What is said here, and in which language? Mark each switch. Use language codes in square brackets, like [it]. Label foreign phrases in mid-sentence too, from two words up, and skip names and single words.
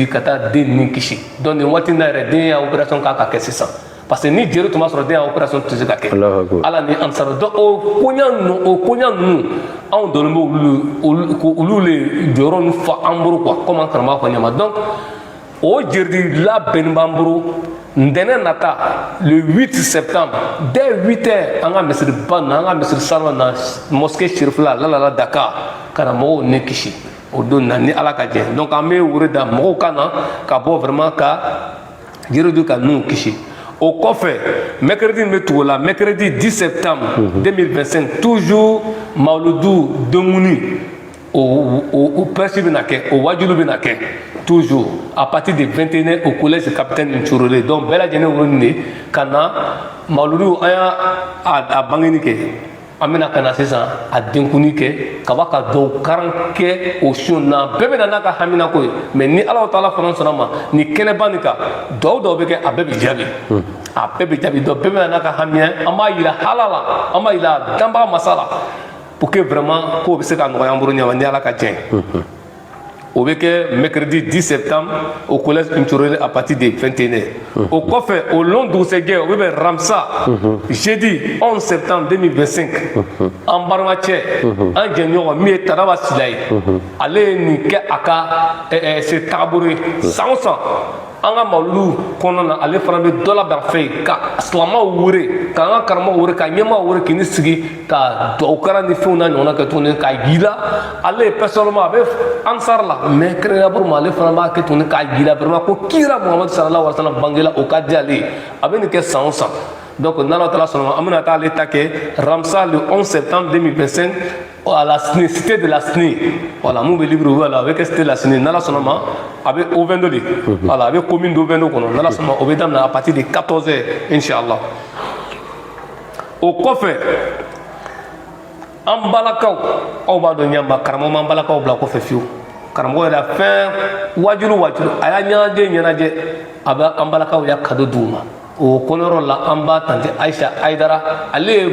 [bm] ka taa den nin kisi donc nin waati in na yɛrɛ den y'a opération k'a ka kɛ sisan [fr] parce que [bm] ni jeri tun b'a sɔrɔ den y'a opération tɛ se ka kɛ ala ni ansaru donc o koɲa ninnu anw dɔnnen bɛ olu le jɔyɔrɔ ninnu fa an bolo [fr] quoi comme [bm] an karamɔgɔ fɔ ɲama donc o jeri labɛnnen b'an bolo ntɛnɛn nata [fr] le 8 septembre dès 8h [bm] an ka misiriba na an ka misiri salon na mosquée Chérifla lalala Dakar karamɔgɔw ni kisi o don na ni ala ka jɛ donc an bɛ wele da mɔgɔw ka na ka bɔ vraiment ka jiridu ka ninnu kisi o kɔfɛ mercredi bɛ tugu la [fr] mercredi 10 septembre 2025 toujours [bm] mawludu donguni o presse bɛ na kɛ o wajulu bɛ na kɛ [fr] toujours à partir de 21h au collège capitaine Ntchorole [bm] donc bɛɛ lajɛlen wolo de ka na mawludu an y'a bangeni kɛ an bɛna ka na sisan a denkuni kɛ ka ba ka dɔw karan kɛ o sun na bɛɛ bɛ na n'a ka hamina ko ye mais ni ala taala fana sɔnna ma ni kɛnɛba nin kan dɔw bɛ kɛ a bɛɛ bɛ jaabi a bɛɛ bɛ jaabi donc bɛɛ bɛ na n'a ka hamiya an b'a yira hala la an b'a yira danbaga masa la [fr] pour que vraiment [bm] k'o bɛ se ka nɔgɔya an bolo ɲɛma ni ala ka diɲɛ o bɛ kɛ [fr] mercredi 10 septembre au collège Ntchorole à partir de 21h [bm] o kɔfɛ o long dugusɛjɛ o bɛ bɛn Ramsa [fr] jeudi 11 septembre 2025 [bm] an balimacɛ an jɛɲɔgɔn min ye Taraba Sila ye ale ye nin kɛ a ka se taabolo ye san o san an ka mawludu kɔnɔna na ale fana bɛ dɔ labɛn fɛ yen ka silamɛw wele k'an ka karamɔgɔw wele ka ɲɛmaaw wele k'i ni sigi ka dugawukara ni fɛnw na ɲɔgɔnna kɛ tuguni k'a yira ale ye personnellement a bɛ ansar la mais kɛrɛnkɛrɛnnenya ma ale fana b'a kɛ tuguni k'a yira vraiment ko kira Muhamadu sallallahu alaihi wa sallam bangela o ka di ale ye a bɛ nin kɛ san o san donc n'ala taala sɔnna an bɛna taa ale ta kɛ Ramsa [fr] le 11 septembre 2025 à la SNI cité de la SNI voilà [bm] mun bɛ Libreville la a bɛ kɛ [fr] cité de la SNI [bm] n'ala sɔnna ma a bɛ O22 [fr] de voilà [bm] a bɛ [fr] commune de [bm] O22 kɔnɔ n'ala sɔnna o bɛ daminɛ [fr] à partir de 14h [bm] inchallah o kɔfɛ an balakaw aw b'a dɔn ɲamba karamɔgɔ m'an balakaw bila kɔfɛ fiyewu karamɔgɔ yɛrɛ fɛn wajulu a y'a ɲɛnajɛ a bɛ an balakaw ya kado d'u ma o kɔnɔyɔrɔ la an b'a tante Ayisa Ayidara ale ye